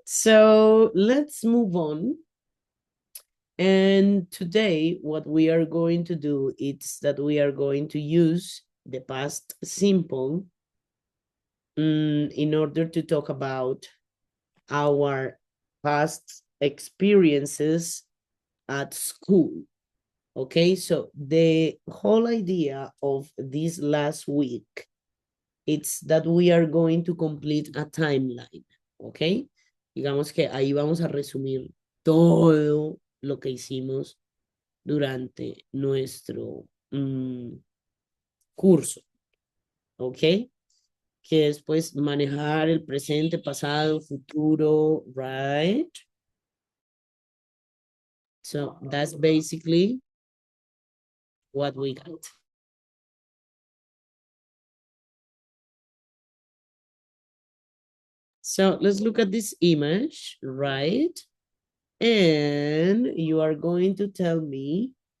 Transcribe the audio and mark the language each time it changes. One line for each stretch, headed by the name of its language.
English: So let's move on. And today, what we are going to do is that we are going to use the past simple in order to talk about our past experiences at school. Okay, so the whole idea of this last week, it's that we are going to complete a timeline.
Spanish: Okay, digamos que ahí vamos a resumir todo lo que hicimos durante nuestro curso. Ok, que es pues manejar el presente, pasado, futuro, right?
English: So that's basically what we got. So let's look at this image, right? And you are going to tell me